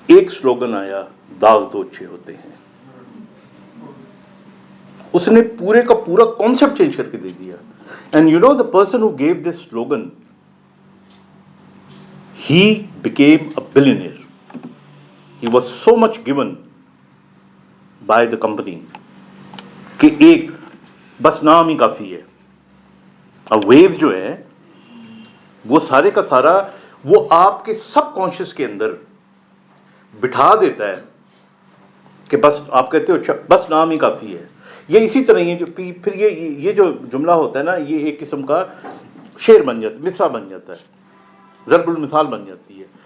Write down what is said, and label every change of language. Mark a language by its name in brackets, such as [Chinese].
[Hindi] एक स्लोगन आया, दाग तो अच्छे होते हैं, उसने पूरे का पूरा कॉन्सेप्ट चेंज करके दे दिया। [English] And you know the person who gave this slogan, he became a billionaire. He was so much given by the company [Hindi] कि एक बस नाम ही काफ़ी है। अब वेव जो है वो सारे का सारा वो आपके सबकॉन्शियस के अंदर बिठा देता है कि बस आप कहते हो अच्छा बस नाम ही काफ़ी है। ये इसी तरह ही जो फिर ये जो जुमला होता है ना, ये एक किस्म का शेर बन जाता है, मिसरा बन जाता है, ज़रबुल मिसाल बन जाती है।